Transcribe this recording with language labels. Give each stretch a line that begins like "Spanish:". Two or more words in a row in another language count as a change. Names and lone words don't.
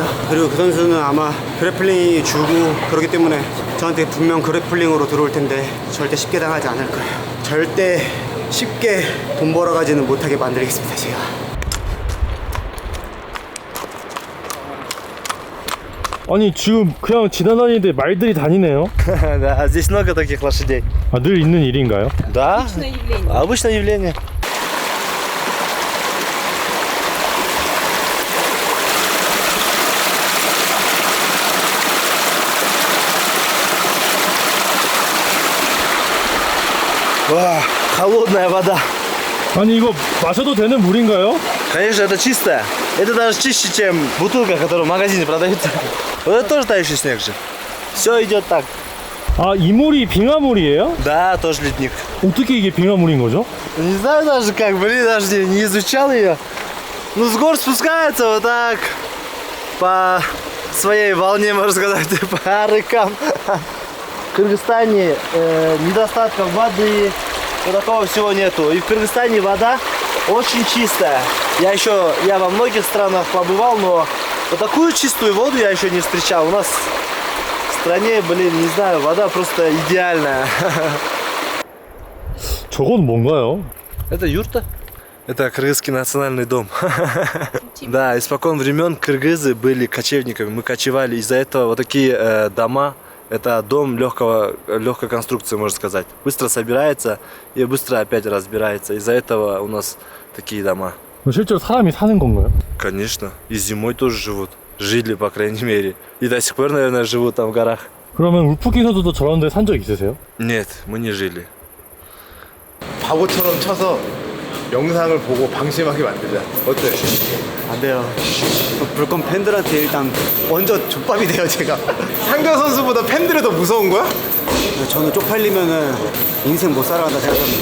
Korean: 그리고 그 선수는 아마 그래플링이 주고 그렇기 때문에 저한테 분명 그래플링으로 들어올 텐데 절대 쉽게 당하지 않을 거예요. 절대 쉽게 돈 벌어가지는 못하게 만들겠습니다, 제가. 아니 지금 그냥 지나다니는데 말들이 다니네요?
Russian: Да, здесь много таких лошадей.
Korean: 아, 늘 있는 일인가요?
Russian: Да, обычное явление. 와, холодная вода.
Korean: 아니 이거 마셔도 되는 물인가요?
Russian: Конечно, это чистая. Это даже чище, чем бутылка, которая в магазине продается. Вот это тоже тающий снег же. Все идет так.
Korean: 아, 이 물이 빙하물이에요?
Russian: Да, тоже ледник.
Korean: 어떻게 이게 빙하물인 거죠?
Russian: Не знаю даже как, блин, даже не изучал ее. Ну, с гор спускается вот так по своей волне, можно сказать, по рекам. В Кыргызстане недостатка воды, такого всего нету. И в Кыргызстане вода очень чистая. Я во многих странах побывал, но вот такую чистую воду я еще не встречал. У нас в стране, не знаю, вода просто идеальная.
Korean: 저건 뭔가요?
Russian: Это юрта? Это кыргызский национальный дом. Да, испокон времен кыргызы были кочевниками. Мы кочевали. Из-за этого вот такие дома. Это дом легкой конструкции, можно сказать. Быстро собирается и быстро опять разбирается. Из-за этого у нас такие дома.
Korean: 실제로 사람이 사는 건가요?
Russian: Конечно. И зимой тоже живут. Жили, по крайней мере. И до сих пор, наверное, живут там в горах.
Korean: 그러면 울프킹 선수도 저런 데 산 적 있으세요?
Russian: Нет, мы не жили.
Korean: 바보처럼 쳐서 영상을 보고 방심하게 만들자. 어때? 안 돼요. 불컴 팬들한테 일단 먼저 족밥이 돼요, 제가. 상경 선수보다 팬들이 더 무서운 거야? 저는 쪽팔리면은 인생 못 살아간다 생각합니다.